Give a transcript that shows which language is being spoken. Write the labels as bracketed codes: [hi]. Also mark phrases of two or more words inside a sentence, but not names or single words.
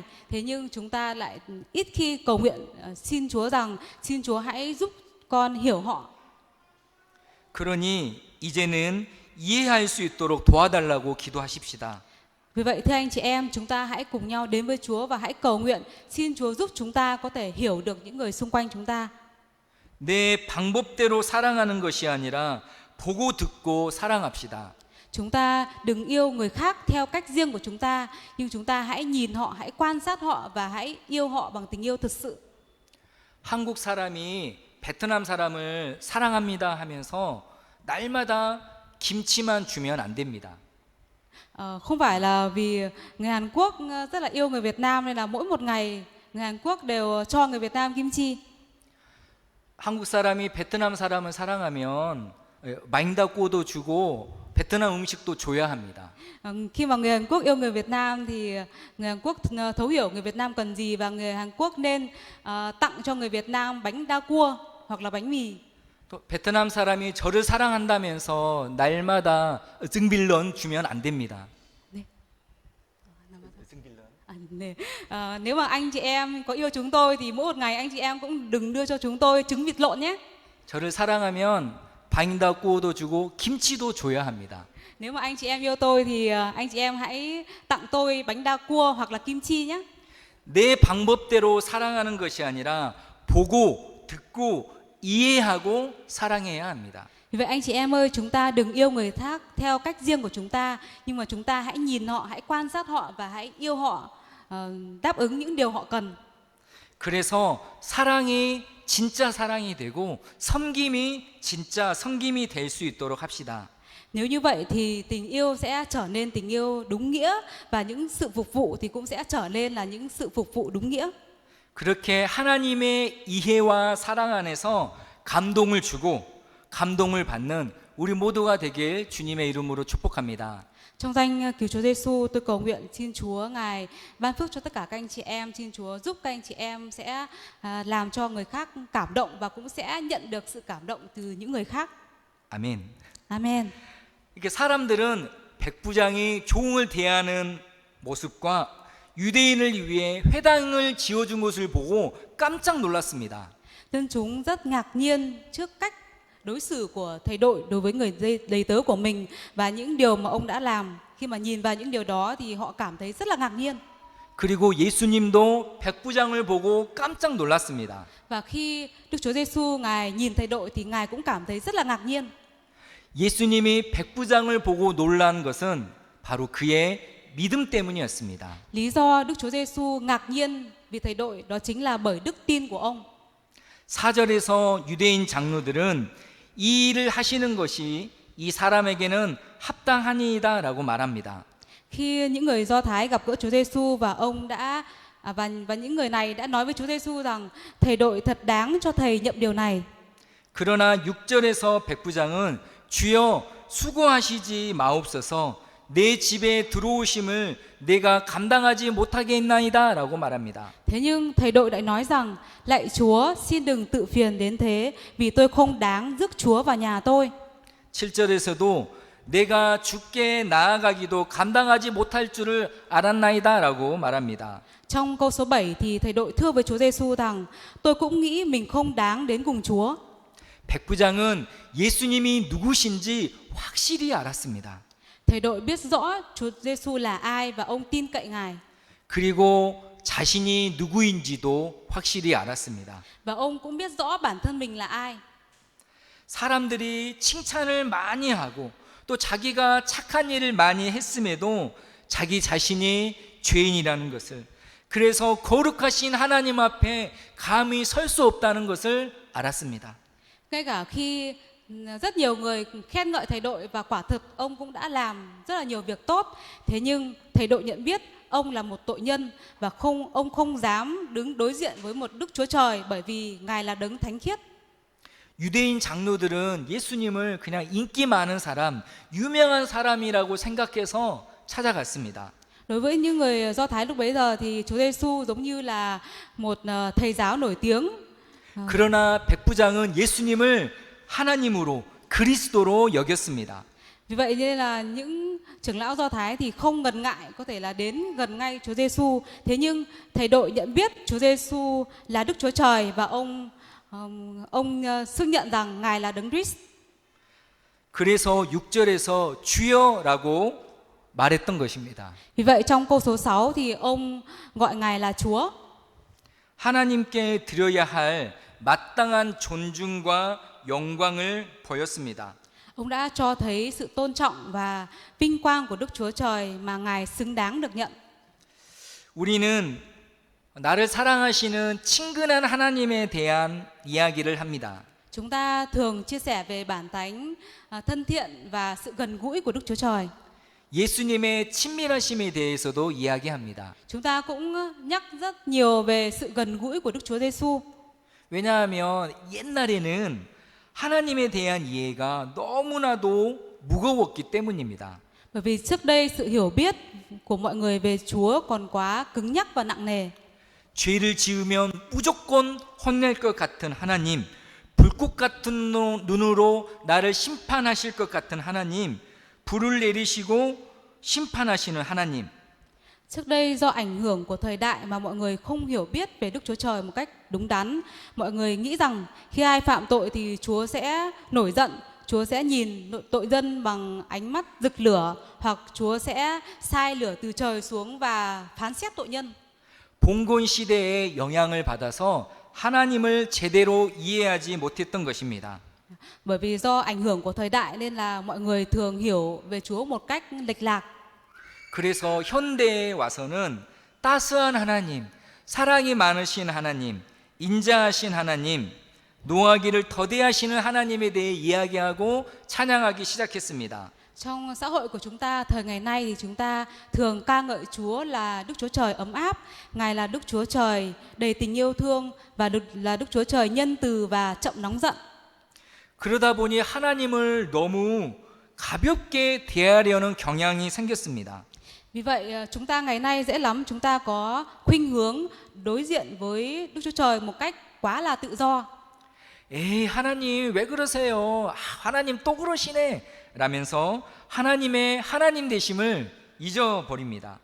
[vi] Thế nhưng chúng ta lại ít khi cầu nguyện xin Chúa rằng xin Chúa hãy giúp con hiểu họ. [ko] 그러니 이제는 이해할 수 있도록 도와달라고 기도하십시다. [vi] Vì vậy thưa anh chị em, chúng ta hãy cùng nhau đến với Chúa và hãy cầu nguyện xin Chúa giúp chúng ta có thể hiểu được những người xung quanh chúng ta. [ko] 내 방법대로 사랑하는 것이 아니라 보고 듣고 사랑합시다. [vi] Chúng ta đừng yêu người khác theo cách riêng của chúng ta, nhưng chúng ta hãy nhìn họ, hãy quan sát họ và hãy yêu họ bằng tình yêu thực sự. [ko] 한국 사람이 베트남 사람을 사랑합니다 하면서 날마다 김치만 주면 안 됩니다. [vi] Không phải là vì người Hàn Quốc rất là yêu người Việt Nam nên là mỗi một ngày người Hàn Quốc đều cho người Việt Nam kim chi. [ko] 한국 사람이 베트남 사람을 사랑하면 마잉다꼬도 주고 베트남 음식도 줘야 합니다. [vi] Khi mà người Hàn Quốc yêu người Việt Nam thì người Hàn Quốc thấu hiểu người Việt Nam cần gì và người Hàn Quốc nên tặng cho người Việt Nam bánh đa cua hoặc là bánh mì. [ko] 또 베트남 사람이 저를 사랑한다면서 날마다 증빌런 주면 안 됩니다. 네. [vi] Nếu mà anh chị em có yêu chúng tôi thì mỗi một ngày anh chị em cũng đừng đưa cho chúng tôi trứng vịt lộn nhé. [ko] 저를 사랑하면 바잉다꼬도 주고 김치도 줘야 합니다. [vi] Nếu mà anh chị em yêu tôi thì anh chị em hãy tặng tôi bánh đa cua hoặc là kim chi nhé. [ko] 내 방법대로 사랑하는 것이 아니라 보고 듣고 이해하고 사랑해야 합니다. [vi] Vì vậy anh chị em ơi, chúng ta đừng yêu người khác theo cách riêng của chúng ta, nhưng mà chúng ta hãy nhìn họ, hãy quan sát họ và hãy yêu họ, đáp ứng những điều họ cần. [ko] 그래서 사랑이 진짜 사랑이 되고 섬김이 진짜 섬김이 될 수 있도록 합시다. [vi] Nếu như vậy thì tình yêu sẽ trở nên tình yêu đúng nghĩa và những sự phục vụ thì cũng sẽ trở nên là những sự phục vụ đúng nghĩa. [ko] 그렇게 하나님의 이해와 사랑 안에서 감동을 주고 감동을 받는 우리 모두가 되길 주님의 이름으로 축복합니다. [vi] Trong danh cứu Chúa Giêsu, tôi cầu nguyện xin Chúa Ngài ban phước cho tất cả các anh chị em, xin Chúa giúp các anh chị em sẽ làm cho người khác cảm động và cũng sẽ nhận được sự cảm động từ những người khác. [ko] 아멘. [vi] Amen. [ko] 이렇게 사람들은 백부장이 종을 대하는 모습과 유대인을 위해 회당을 지어준 것을 보고 깜짝 놀랐습니다. [vi] Dân chúng rất ngạc nhiên trước cách đối xử của thầy đội đối với người đầy tớ của mình và những điều mà ông đã làm. Khi mà nhìn vào những điều đó thì họ cảm thấy rất là ngạc nhiên. [ko] 그리고 예수님도 백부장을 보고 깜짝 놀랐습니다. [vi] Và khi Đức Chúa Giêsu Ngài nhìn thầy đội thì Ngài cũng cảm thấy rất là ngạc nhiên. [ko] 예수님이 백부장을 보고 놀란 것은 바로 그의 믿음 때문이었습니다. [vi] Lý do Đức Chúa Giêsu ngạc nhiên vì thầy đội đó chính là bởi đức tin của ông. [ko] 4절에서 유대인 장로들은 이 일을 하시는 것이 이 사람에게는 합당하니이다라고 말합니다. [vi] Khi những người Do Thái gặp gỡ Chúa Giêsu và ông đã và những người này đã nói với Chúa Giêsu rằng thầy đội thật đáng cho thầy nhậm điều này. [ko] 그러나 6절에서 백부장은 주여 수고하시지 마옵소서 내 집에 들어오심을 내가 감당하지 못하겠나이다라고 말합니다. [vi] Thế nhưng thầy đội lại nói rằng lạy Chúa xin đừng tự phiền đến thế vì tôi không đáng rước Chúa vào nhà tôi. [ko] 7절에서도 내가 주께 나아가기도 감당하지 못할 줄을 알았나이다라고 말합니다. [vi] Trong câu số 7 thì thầy đội thưa với Chúa Giêsu rằng tôi cũng nghĩ mình không đáng đến cùng Chúa. [ko] 백부장은 예수님이 누구신지 확실히 알았습니다. [vi] Thầy đội biết rõ Chúa Giêsu là ai và ông tin cậy Ngài. [ko] 그리고 자신이 누구인지도 확실히 알았습니다. [vi] Và ông cũng biết rõ bản thân mình là ai. [ko] 사람들이 칭찬을 많이 하고 또 자기가 착한 일을 많이 했음에도 자기 자신이 죄인이라는 것을 그래서 거룩하신 하나님 앞에 감히 설 수 없다는 것을 알았습니다. [vi] Ngay cả khi rất nhiều người khen ngợi thầy đội và quả thực ông cũng đã làm rất là nhiều việc tốt. Thế nhưng thầy đội nhận biết ông là một tội nhân và ông không dám đứng đối diện với một Đức Chúa Trời bởi vì Ngài là đấng thánh khiết. [ko] 유대인 장로들은 예수님을 그냥 인기 많은 사람, 유명한 사람이라고 생각해서 찾아갔습니다. [vi] Đối với những người Do Thái lúc bấy giờ thì Chúa Giêsu giống như là một thầy giáo nổi tiếng. [ko] 그러나 백부장은 예수님을 하나님으로 그리스도로 여겼습니다. [vi] Vì vậy nên là những trưởng lão Do Thái thì không ngần ngại có thể là đến gần ngay Chúa Giêsu. Thế nhưng thầy đội nhận biết Chúa Giêsu là Đức Chúa Trời và ông xưng nhận rằng Ngài là Đấng Christ. [ko] 그래서 6절에서 주여라고 말했던 것입니다. [vi] Vì vậy trong câu số 6 thì ông gọi Ngài là Chúa. [ko] 하나님께 드려야 할 마땅한 존중과 영광을 보였습니다. [vi] Ông đã cho thấy sự tôn trọng và vinh quang của Đức Chúa Trời mà Ngài xứng đáng được nhận. [ko] 우리는 나를 사랑하시는 친근한 하나님에 대한 이야기를 합니다. [vi] Chúng ta thường chia sẻ về bản tánh thân thiện và sự gần gũi của Đức Chúa Trời. [ko] 예수님의 친밀하심에 대해서도 이야기합니다. [vi] Chúng ta cũng nhắc rất nhiều về sự gần gũi của Đức Chúa Giêsu. [ko] 왜냐하면 옛날에는 하나님에 대한 이해가 너무나도 무거웠기 때문입니다. [vi] Bởi vì trước đây sự hiểu biết của mọi người về Chúa còn quá cứng nhắc và nặng nề. [ko] 죄를 지으면 무조건 혼낼 것 같은 하나님, 불꽃 같은 눈으로 나를 심판하실 것 같은 하나님, 불을 내리시고 심판하시는 하나님. [vi] Trước đây do ảnh hưởng của thời đại mà mọi người không hiểu biết về Đức Chúa Trời một cách đúng đắn. Mọi người nghĩ rằng khi ai phạm tội thì Chúa sẽ nổi giận, Chúa sẽ nhìn tội dân bằng ánh mắt rực lửa, hoặc Chúa sẽ sai lửa từ trời xuống và phán xét tội nhân. [ko] 봉건 시대의 영향을 받아서 하나님을 제대로 이해하지 못했던 것입니다. [vi] Bởi vì do ảnh hưởng của thời đại nên là mọi người thường hiểu về Chúa một cách lệch lạc. [ko] 그래서 현대에 와서는 따스한 하나님, 사랑이 많으신 하나님, 인자하신 하나님, 노하기를 더디하시는 하나님에 대해 이야기하고 찬양하기 시작했습니다. [vi] Trong xã hội của chúng ta thời ngày nay thì chúng ta thường ca ngợi Chúa là Đức Chúa Trời ấm áp, Ngài là Đức Chúa Trời đầy tình yêu thương và là Đức Chúa Trời nhân từ và chậm nóng giận. [ko] 그러다 보니 하나님을 너무 가볍게 대하려는 경향이 생겼습니다. [vi] Vì vậy chúng ta ngày nay dễ lắm chúng ta có khuynh hướng đối diện với Đức Chúa Trời một cách quá là tự do. [ko] 에이 하나님 왜 그러세요? 하나님 또 그러시네 라면서 하나님의 하나님 되심을 잊어버립니다.